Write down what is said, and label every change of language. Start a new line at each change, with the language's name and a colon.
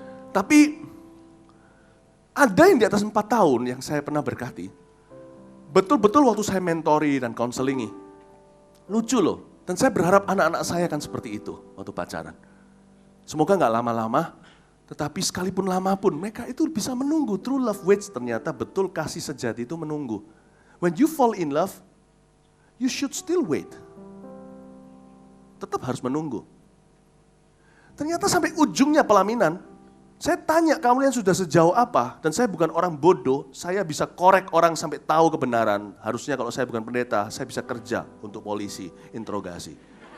Indonesian: Tapi ada yang di atas 4 tahun yang saya pernah berkati. Betul-betul waktu saya mentori dan konselingi. Lucu loh. Dan saya berharap anak-anak saya akan seperti itu waktu pacaran. Semoga nggak lama-lama, tetapi sekalipun lama pun mereka itu bisa menunggu.
English: True love waits,
Indonesian: ternyata betul kasih sejati itu menunggu.
English: When you fall in love, you should still wait.
Indonesian: Tetap harus menunggu. Ternyata sampai ujungnya pelaminan, saya tanya kalian sudah sejauh apa, dan saya bukan orang bodoh, saya bisa korek orang sampai tahu kebenaran. Harusnya kalau saya bukan pendeta, saya bisa kerja untuk polisi, interogasi.